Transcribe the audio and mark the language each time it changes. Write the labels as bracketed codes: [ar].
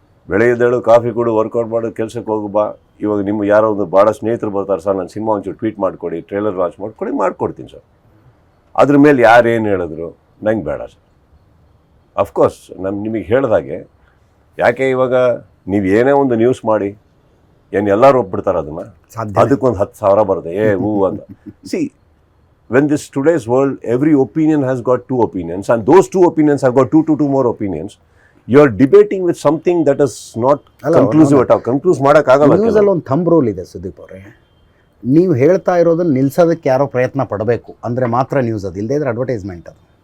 [kn] ಬೆಳಗ್ಗೆದ್ದೇಳು, coffee ಕೊಡು, workout ಮಾಡು, ಕೆಲಸಕ್ಕೆ ಹೋಗು ಬಾ. ಇವಾಗ ನಿಮ್ಗೆ ಯಾರೋ ಒಂದು ಭಾಳ ಸ್ನೇಹಿತರು ಬರ್ತಾರೆ ಸರ್, ನನ್ನ ಸಿನಿಮಾ ಒಂಚೂರು ಟ್ವೀಟ್ ಮಾಡಿಕೊಡಿ, ಟ್ರೇಲರ್ ಲಾಂಚ್ ಮಾಡ್ಕೊಡ್ತೀನಿ ಸರ್. ಅದ್ರ ಮೇಲೆ ಯಾರೇನು ಹೇಳಿದ್ರು ನಂಗೆ ಬೇಡ ಸರ್. ಅಫ್ಕೋರ್ಸ್ ನಾನು ನಿಮಗೆ ಹೇಳಿದಾಗೆ, ಯಾಕೆ ಇವಾಗ ನೀವು ಏನೇ ಒಂದು ನ್ಯೂಸ್ ಮಾಡಿ ಏನು ಎಲ್ಲರೂ ಒಪ್ಬಿಡ್ತಾರೆ ಅದನ್ನು, ಅದಕ್ಕೊಂದು 10,000 ಬರುತ್ತೆ ಅಂತ. [en] See, when this today's world, every opinion has got 2 opinions, and those 2 opinions have got two more opinions. You are debating with something that is not conclusive at all. [kn] Conclude ಮಾಡೋಕ್ಕಾಗಲ್ಲ. ನ್ಯೂಸಲ್ಲಿ ಒಂದು thumb rule ಇದೆ ಸುದೀಪ್ ಅವರೇ, ನೀವು ಹೇಳ್ತಾ ಇರೋದನ್ನು ನಿಲ್ಸೋದಕ್ಕೆ ಯಾರೋ ಪ್ರಯತ್ನ ಪಡಬೇಕು ಅಂದರೆ ಮಾತ್ರ ನ್ಯೂಸ್ ಅದು, ಇಲ್ಲದೇ ಇದ್ರೆ ಅಡ್ವರ್ಟೈಸ್ಮೆಂಟ್ ಅದು.